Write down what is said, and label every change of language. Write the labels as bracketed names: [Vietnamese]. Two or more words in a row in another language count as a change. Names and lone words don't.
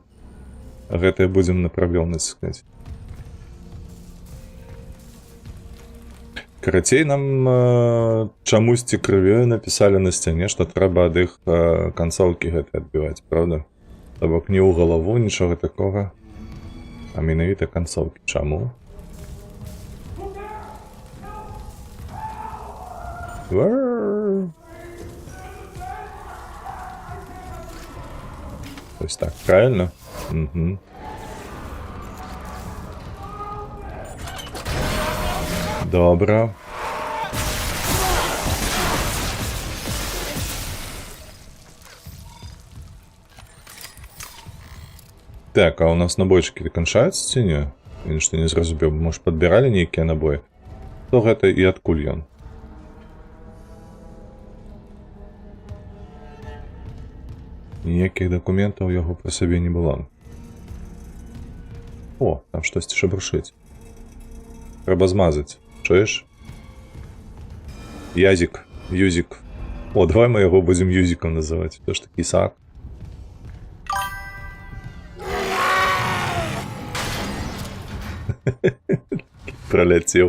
[Belarusian] А гэта будзем на прабел націскаць. Карацей, нам чамусьці крывёю напісалі на сцяне, што трэба ад іх кансолкі гэты адбіваць, правда? То бок не ў галаву, нічога такога, а менавіта кансолкі. Чаму? [Ukrainian] Ось так, правильно? Угу. Добре. [Belarusian] Так, а у нас набойчики канчаюцца ці не? Я нешта не зразумеў, может падбіралі нейкія набоі? То гэта і адкуль ён? Ніякіх дакументаў яго пры сабе не было. [Ukrainian] О, там щось шебуршить. Треба змазати. Чуєш? Язик. Юзик. О, давай ми його будемо Юзиком називати. Тож такий Ісаак. Пролетів.